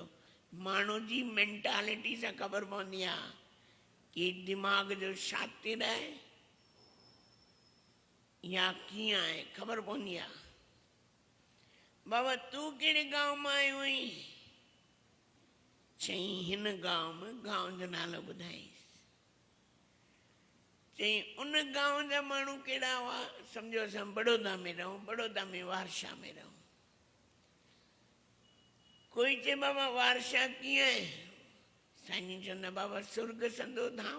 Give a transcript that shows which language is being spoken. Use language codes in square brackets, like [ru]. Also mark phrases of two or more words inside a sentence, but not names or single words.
[sd] माण्हू जी मेंटालिटी सां ख़बर पवंदी आहे कि दिमाग़ जो शातिर आहे या कीअं आहे, ख़बर पवंदी आहे। बाबा तूं कहिड़े गांव मां आयो आहीं? चईं हिन गांव में, गांव जो नालो ॿुधाईं। चईं उन गांव जा माण्हू कहिड़ा हुआ? सम्झो असां बड़ौदा में रहूं, बड़ौदा में वारशा में रहूं। कोई चए बाबा वारशा कीअं आहे? साईं जी चवंदा बाबा स्वर्ग संदो धाम।